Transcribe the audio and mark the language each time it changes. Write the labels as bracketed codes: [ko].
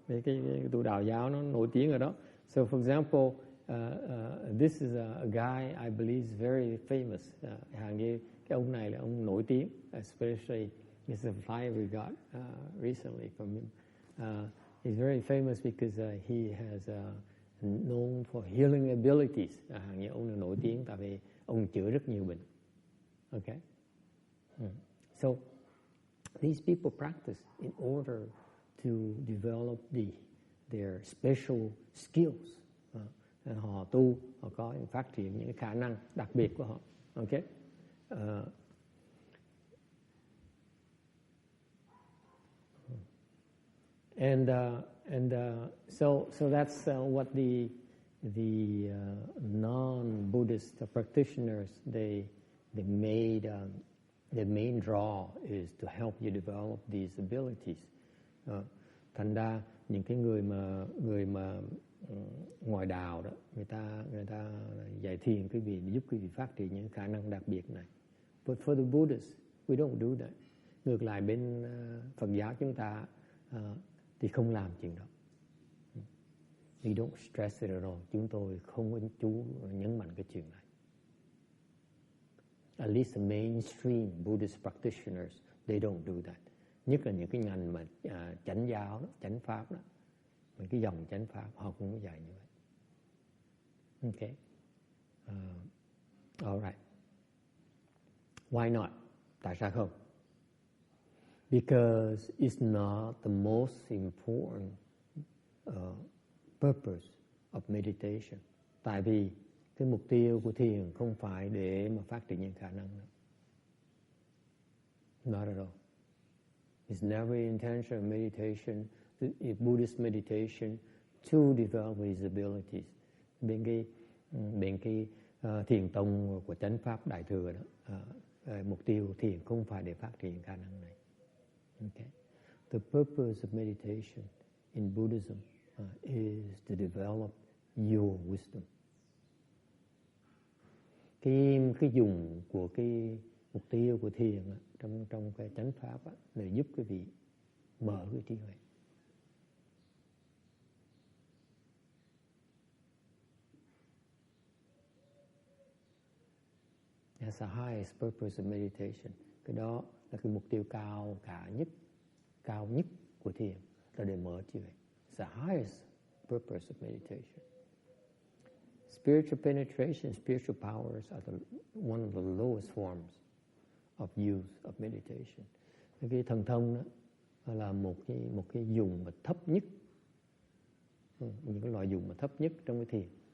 [vi] Cái tu đạo giáo nó nổi tiếng ở đó. [en] So for example, this is a guy I believe is very famous. [vi] Hàng như cái ông này là ông nổi tiếng, [en] especially this is a flyer we got recently from him. He's very famous because he has known for healing abilities. [vi] Hàng như ông là nổi tiếng tại vì ông chữa rất nhiều bệnh. [en] Okay. So these people practice in order to develop their special skills. [vi] Họ tu, họ có phát triển những khả năng đặc biệt của họ. [en] Okay. So that's what the non-Buddhist practitioners they made. The main draw is to help you develop these abilities. [vi] Thành ra những cái người mà ngoài đạo đó, người ta dạy thiền quý vị để giúp quý vị phát triển những khả năng đặc biệt này. [en] But for the Buddhists, we don't do that. [vi] Ngược lại bên Phật giáo chúng ta thì không làm chuyện đó. [en] We don't stress it at all. [vi] Chúng tôi không chú nhấn mạnh cái chuyện này. [en] At least the mainstream Buddhist practitioners, they don't do that. [vi] Nhất là những cái ngành mà chánh giáo, chánh pháp đó, những cái dòng chánh pháp, họ cũng có dạy như vậy. [en] Okay. All right. Why not? [vi] Tại sao không? [en] Because it's not the most important purpose of meditation. [vi] Tại vì cái mục tiêu của thiền không phải để mà phát triển những khả năng đó. [en] Not at all. It's never intention of meditation, Buddhist meditation, to develop these abilities. [vi] Bên cái thiền tông của chánh pháp đại thừa đó, mục tiêu thiền không phải để phát triển khả năng này. [en] Okay. The purpose of meditation in Buddhism is to develop your wisdom. [vi] Cái dùng của cái mục tiêu của thiền trong cái chánh pháp là giúp quý vị mở cái trí huệ. [en] That's the highest purpose of meditation. [vi] Cái đó là cái mục tiêu cao nhất của thiền, là để mở trí huệ. [en] It's the highest purpose of meditation. Spiritual penetration, spiritual powers are one of the lowest forms of use of meditation. [vi] Cái thần thông đó là một cái dùng mà thấp nhất, những cái loại dùng mà thấp nhất trong cái thiền.